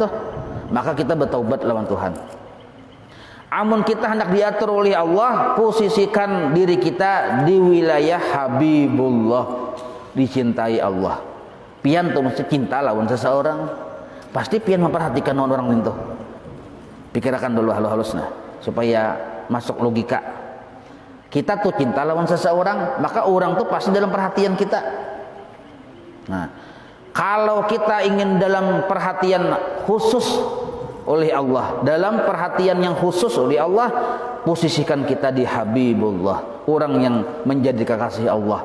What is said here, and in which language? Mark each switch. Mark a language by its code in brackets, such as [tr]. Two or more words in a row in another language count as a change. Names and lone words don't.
[id] Maka kita bertaubat lawan Tuhan. Amun kita hendak diatur oleh Allah, posisikan diri kita di wilayah Habibullah, dicintai Allah. [bjn] Pian tuh mesti cinta lawan seseorang, pasti pian memperhatikan orang itu. [id] Pikirkan dulu halus-halusnya supaya masuk logika. [bjn] Kita tuh cinta lawan seseorang, maka orang tuh pasti dalam perhatian kita. [id] Nah, kalau kita ingin dalam perhatian khusus oleh Allah, dalam perhatian yang khusus oleh Allah, posisikan kita di Habibullah, orang yang menjadi kekasih Allah.